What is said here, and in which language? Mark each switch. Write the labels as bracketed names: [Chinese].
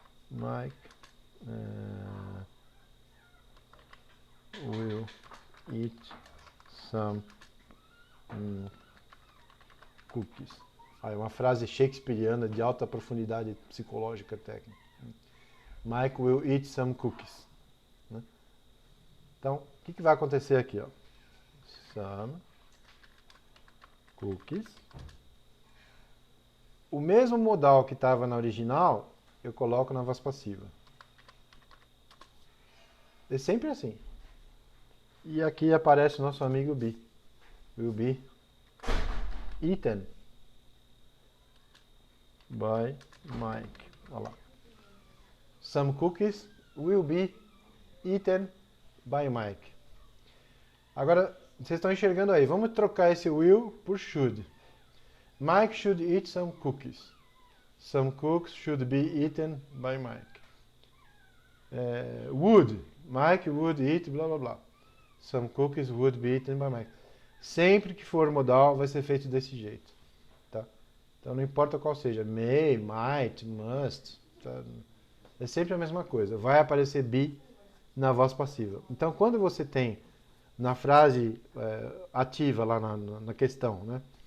[English] Mike will eat some cookies. [Portuguese] É uma frase shakespeariana de alta profundidade psicológica técnica. [English] Mike will eat some cookies. [Portuguese] Né? Então, o que vai acontecer aqui? Ó? [English] Some cookies. [Portuguese] O mesmo modal que estava na original, eu coloco na voz passiva. É sempre assim. E aqui aparece o nosso amigo be. [English] Will be eaten by Mike. [Portuguese] Olha lá. [English] Some cookies will be eaten by Mike. [Portuguese] Agora, vocês estão enxergando aí. Vamos trocar esse will por should. [English] Mike should eat some cookies. Some cookies should be eaten by Mike. Would. Mike would eat, blá blá blá. Some cookies would be eaten by Mike. [Portuguese] Sempre que for modal, vai ser feito desse jeito. Tá? Então, não importa qual seja. May, might, must. Tá? É sempre a mesma coisa. Vai aparecer be na voz passiva. Então, quando você tem na frase ativa lá na questão, né?